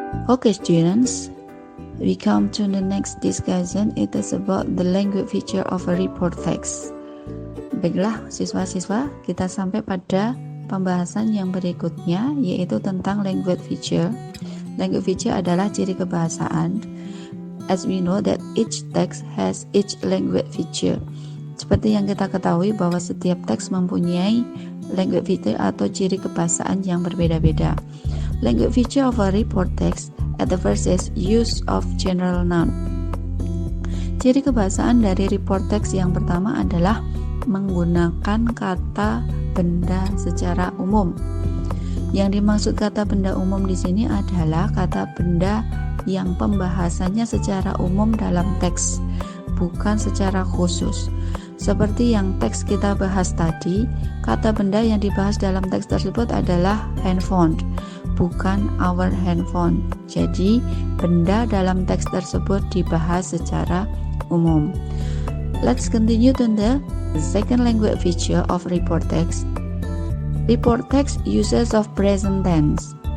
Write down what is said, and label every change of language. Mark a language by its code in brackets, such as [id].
[en] Okay students, we come to the next discussion. It is about the language feature of a report text. [id] Baiklah siswa-siswa, kita sampai pada pembahasan yang berikutnya, yaitu tentang language feature. Language feature adalah ciri kebahasaan. [en] As we know that each text has each language feature. [id] Seperti yang kita ketahui bahwa setiap teks mempunyai language feature atau ciri kebahasaan yang berbeda-beda. [en] Language feature of a report text at the first is use of general noun. [id] Ciri kebahasaan dari report text yang pertama adalah menggunakan kata benda secara umum. Yang dimaksud kata benda umum di sini adalah kata benda yang pembahasannya secara umum dalam teks, bukan secara khusus. Seperti yang teks kita bahas tadi, kata benda yang dibahas dalam teks tersebut adalah handphone, bukan [en] our handphone. [id] Jadi, benda dalam teks tersebut dibahas secara umum. [en] Let's continue to the second language feature of report text. Report text uses of present tense.